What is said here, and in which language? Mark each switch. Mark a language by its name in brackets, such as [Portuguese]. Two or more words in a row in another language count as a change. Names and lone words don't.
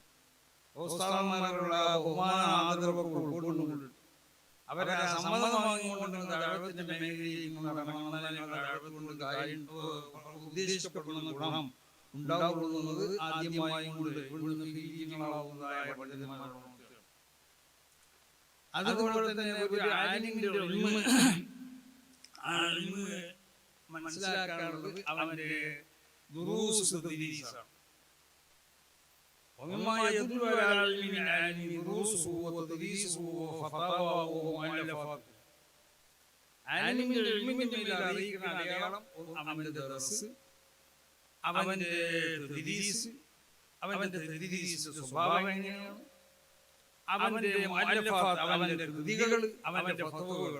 [Malayalam] ഉസ്താദുമാരോടുള്ള ബഹുമാന ആദരവൊക്കെ ഉൾക്കൊണ്ടുകൊണ്ട് അവരെ സമ്മതം വാങ്ങിക്കൊണ്ട് ദഅവത്തിന്റെ മേഖലയിൽ ഉദ്ദേശിക്കപ്പെടുന്ന ഗുണം ഉണ്ടാകുന്നത് ആദ്യമായും കൊണ്ട് ഇവിടുന്ന് പിരിഞ്ഞുകളാവുന്നതായ പണ്ഡിതന്മാരോട്. അതുപോലെ തന്നെ ഒരു ആലിമിന്റെ മനസ്സിലാക്കാനുള്ളത് അവന്റെ [Arabic] دروس تدريس. ومما يدل على علم العالم دروسه وتدريسه وفتاواه ومؤلفاته. [Malayalam] ആലിമിന്റെ ഇൽമിന്റെ മേൽ അറിയിക്കുന്ന അടയാളം അവന്റെ ദർസ്, അവന്റെ തദ്രീസ്, അവന്റെ തദ്രീസ് സ്വഭാവം എങ്ങനെയാണ്, അവന്റെ മുഅല്ലഫാത്ത്, അവന്റെ കൃതികൾ, അവന്റെ ഫത്വകൾ.